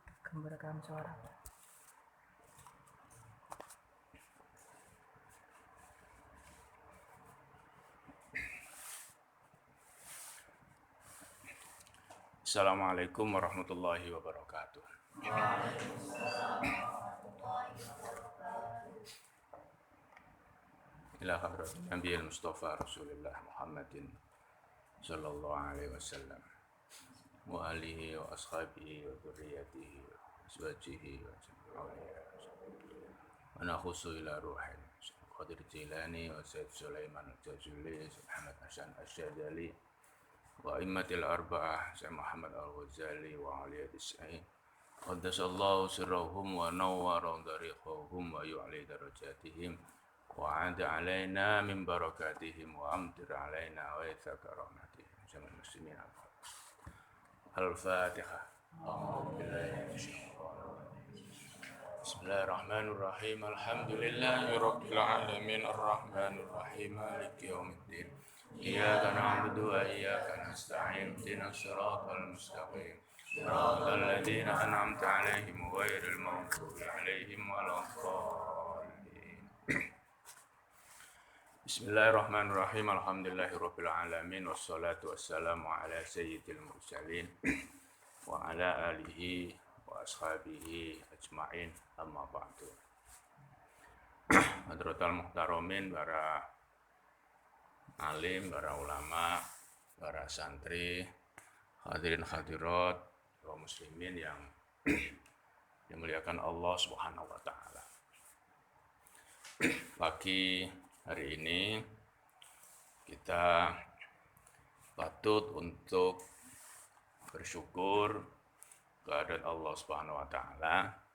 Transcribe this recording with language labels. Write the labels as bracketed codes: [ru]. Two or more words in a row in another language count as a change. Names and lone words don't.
[id] merekam suara. [ar] السلام عليكم ورحمة الله وبركاته. إلى حضرة النبي المصطفى رسول الله محمد صلى الله عليه وسلم وآله وأصحابه وذرياته وأزواجه و ونخص إلى روح قادر جيلاني وسيد سليمان الجزولي محمد حسن أسدلي وأئمة الأربعة سيد محمد الغزالي وعلي أديساي قدس الله سرهم ونور ضريحهم ويعلي درجاتهم وعاد علينا من بركاتهم وأمطر علينا وإتاكا رحمتهم جمال المسلمين الفاتحة. بسم الله الرحمن الرحيم. الحمد لله رب العالمين الرحمن الرحيم مالك يوم الدين. إياك نعبد وإياك نستعين اهدنا الصراط المستقيم. صراط الذين أنعمت عليهم غير المغضوب عليهم ولا الضالين. بسم الله الرحمن الرحيم. الحمد لله رب العالمين والصلاة والسلام على سيد المرسلين وعلى آله وأصحابه أجمعين أما بعد. حضرة المحترمين, [id] para alim, para ulama, para santri, hadirin hadirat, kaum muslimin yang dimuliakan [ar] الله سبحانه وتعالى. [id] Pagi hari ini kita patut untuk bersyukur kehadirat [ar] الله سبحانه وتعالى.